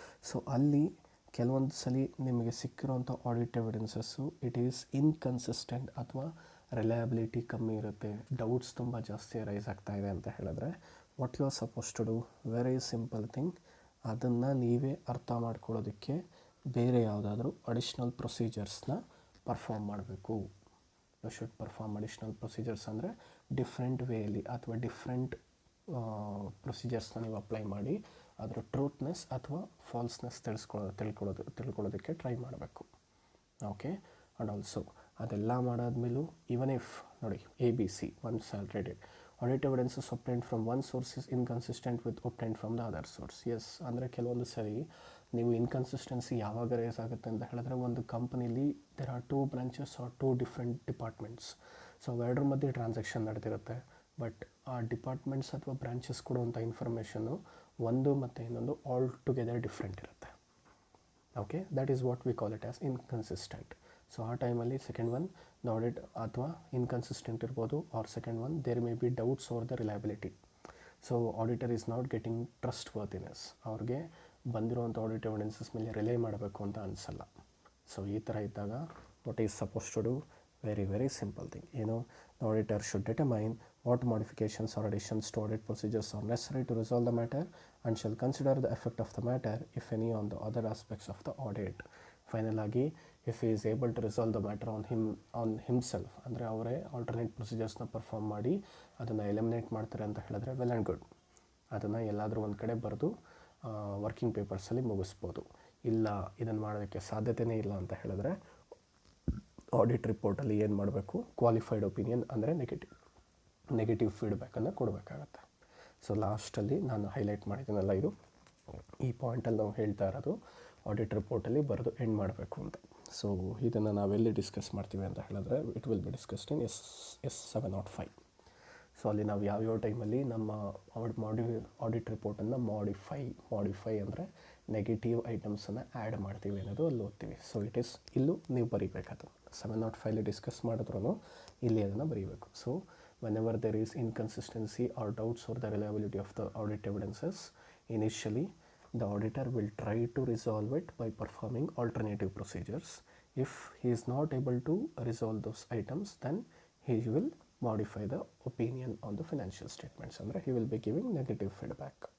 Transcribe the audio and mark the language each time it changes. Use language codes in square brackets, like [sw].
[kn] So ಅಲ್ಲಿ ಕೆಲವೊಂದು ಸಲ ನಿಮಗೆ ಸಿಕ್ಕಿರೋಂಥ audit evidences [en] it is inconsistent [kn] ಅಥವಾ ರಿಲಯಬಿಲಿಟಿ ಕಮ್ಮಿ ಇರುತ್ತೆ, ಡೌಟ್ಸ್ ತುಂಬ ಜಾಸ್ತಿ ರೈಸ್ ಆಗ್ತಾಯಿದೆ ಅಂತ ಹೇಳಿದ್ರೆ, [en] what you are suppose to do, very simple thing, [kn] ಅದನ್ನು ನೀವೇ ಅರ್ಥ ಮಾಡ್ಕೊಳ್ಳೋದಕ್ಕೆ ಬೇರೆ ಯಾವುದಾದ್ರೂ ಅಡಿಷ್ನಲ್ ಪ್ರೊಸೀಜರ್ಸ್ನ ಪರ್ಫಾರ್ಮ್ ಮಾಡಬೇಕು. [en] you should perform additional procedures [kn] ಅಂದರೆ ಡಿಫ್ರೆಂಟ್ ವೇಯಲ್ಲಿ ಅಥವಾ ಡಿಫ್ರೆಂಟ್ ಪ್ರೊಸೀಜರ್ಸ್ನ ನೀವು ಅಪ್ಲೈ ಮಾಡಿ ಅದರ ಟ್ರೂತ್ನೆಸ್ ಅಥವಾ ಫಾಲ್ಸ್ನೆಸ್ ತಿಳ್ಕೊಳ್ಳೋದಕ್ಕೆ ಟ್ರೈ ಮಾಡಬೇಕು. [en] Okay, and also ಅದೆಲ್ಲ ಮಾಡಾದ್ಮೇಲೂ even if ನೋಡಿ ABC once already audit evidences obtained from one source is inconsistent with obtained from the other source. [kn] S, ಅಂದರೆ ಕೆಲವೊಂದು ಸರಿ ನೀವು ಇನ್ಕನ್ಸಿಸ್ಟೆನ್ಸಿ ಯಾವಾಗ ರೇಸ್ ಆಗುತ್ತೆ ಅಂತ ಹೇಳಿದ್ರೆ, ಒಂದು ಕಂಪನಿಲಿ [en] There are 2 branches are 2 different departments. [kn] So ಅವೆರಡರ ಮಧ್ಯೆ ಟ್ರಾನ್ಸಾಕ್ಷನ್ ನಡೆದಿರುತ್ತೆ, ಬಟ್ ಆ ಡಿಪಾರ್ಟ್ಮೆಂಟ್ಸ್ ಅಥವಾ ಬ್ರಾಂಚಸ್ ಕೊಡುವಂಥ ಇನ್ಫಾರ್ಮೇಷನ್ನು ಒಂದು ಮತ್ತು ಇನ್ನೊಂದು ಆಲ್ ಟುಗೆದರ್ ಡಿಫ್ರೆಂಟ್ ಇರುತ್ತೆ. [en] Okay, that is what we call it as inconsistent. [kn] So ಆ ಟೈಮಲ್ಲಿ [en] second one the audit ಅಥವಾ [kn] ಇನ್ಕನ್ಸಿಸ್ಟೆಂಟ್ ಇರ್ಬೋದು, [en] Or second one there may be doubts over the reliability. So auditor is not getting trustworthiness, [kn] ಅವ್ರಿಗೆ ಬಂದಿರೋವಂಥ audit evidences ಮೇಲೆ rely ಮಾಡಬೇಕು ಅಂತ ಅನಿಸಲ್ಲ. [en] So ಈ ಥರ ಇದ್ದಾಗ what is suppose to do, very simple thing, the auditor should determine what modifications or additions to audit procedures are necessary to resolve the matter and shall consider the effect of the matter, if any, on the other aspects of the audit. [kn] Final ಆಗಿ [en] if he is able to resolve the matter on himself, [kn] ಅಂದರೆ ಅವರೇ alternate ಪ್ರೊಸೀಜರ್ಸ್ನ perform ಮಾಡಿ ಅದನ್ನು eliminate ಮಾಡ್ತಾರೆ ಅಂತ ಹೇಳಿದ್ರೆ [en] well and good, [kn] ಅದನ್ನು ಎಲ್ಲಾದರೂ ಒಂದು ಕಡೆ ಬರೆದು ವರ್ಕಿಂಗ್ ಪೇಪರ್ಸಲ್ಲಿ ಮುಗಿಸ್ಬೋದು. ಇಲ್ಲ ಇದನ್ನು ಮಾಡೋದಕ್ಕೆ ಸಾಧ್ಯತೆಯೇ ಇಲ್ಲ ಅಂತ ಹೇಳಿದ್ರೆ ಆಡಿಟ್ ರಿಪೋರ್ಟಲ್ಲಿ ಏನು ಮಾಡಬೇಕು, ಕ್ವಾಲಿಫೈಡ್ ಒಪಿನಿಯನ್ ಅಂದರೆ ನೆಗೆಟಿವ್ ಫೀಡ್ಬ್ಯಾಕನ್ನು ಕೊಡಬೇಕಾಗತ್ತೆ. ಸೊ ಲಾಸ್ಟಲ್ಲಿ ನಾನು ಹೈಲೈಟ್ ಮಾಡಿದ್ದೀನಲ್ಲ, ಈ ಪಾಯಿಂಟಲ್ಲಿ ನಾವು ಹೇಳ್ತಾ ಇರೋದು ಆಡಿಟ್ ರಿಪೋರ್ಟಲ್ಲಿ ಬರೆದು ಎಂಡ್ ಮಾಡಬೇಕು ಅಂತ. ಸೊ ಇದನ್ನು ನಾವೆಲ್ಲಿ ಡಿಸ್ಕಸ್ ಮಾಡ್ತೀವಿ ಅಂತ ಹೇಳಿದ್ರೆ [en] It will be discussed in S 705. [kn] So ಅಲ್ಲಿ ನಾವು ಯಾವ್ಯಾವ ಟೈಮಲ್ಲಿ ನಮ್ಮ ಆಡಿಟ್ ರಿಪೋರ್ಟನ್ನು ಮಾಡಿಫೈ ಅಂದರೆ ನೆಗೆಟಿವ್ ಐಟಮ್ಸನ್ನು ಆ್ಯಡ್ ಮಾಡ್ತೀವಿ ಅನ್ನೋದು ಅಲ್ಲಿ ಓದ್ತೀವಿ. ಸೊ ಇಟ್ ಈಸ್ ಇಲ್ಲೂ ನೀವು ಬರೀಬೇಕಾದ 705 ಡಿಸ್ಕಸ್ ಮಾಡಿದ್ರೂ ಇಲ್ಲಿ ಅದನ್ನು ಬರೀಬೇಕು. [en] So whenever there is inconsistency or doubts or the reliability of the audit evidences, initially the auditor will try to resolve it by performing alternative procedures. If he is not able to resolve those items, then he will modify the opinion on the financial statements, and he will be giving negative feedback.